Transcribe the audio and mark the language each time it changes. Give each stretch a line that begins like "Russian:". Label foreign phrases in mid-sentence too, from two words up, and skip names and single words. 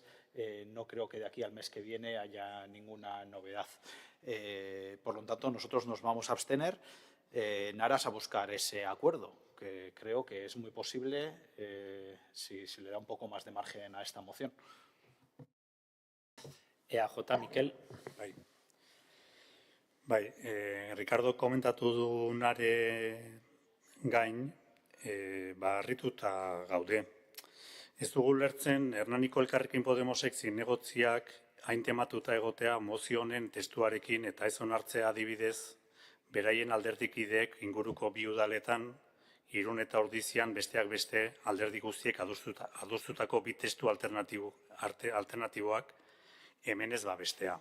Spanish: No creo que de aquí al mes que viene haya ninguna novedad. Por lo tanto, nosotros nos vamos a abstener en aras a buscar ese acuerdo, que creo que es muy posible si se le da un poco más de margen a esta moción.
Basque: EAJ, Mikel. Ricardo komentatu duenare gain, harrituta gaude. Ez dugu lertzen Hernaniko Elkarrekin Podemosek zinegotziak hain tematuta egotea mozio honen testuarekin eta ez onartzea adibidez beraien alderdikideek inguruko bi udaletan, Irun eta Ordizian besteak beste alderdi guztiek adostutako bi testu alternatiboak hemen ez babestea.